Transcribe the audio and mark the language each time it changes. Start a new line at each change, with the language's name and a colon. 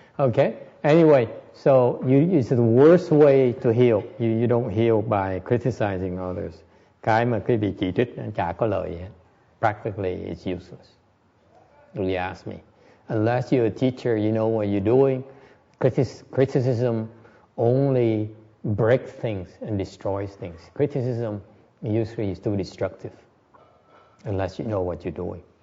English: Okay, anyway, so it's the worst way to heal. You don't heal by criticizing others.
Vietnamese: Cái mà quý vị chỉ trích chả có lợi gì hết.
English: Practically, it's useless. You ask me, unless you're a teacher, you know what you're doing. Criticism only breaks things and destroys things. Criticism usually is too destructive, unless you know what you're doing.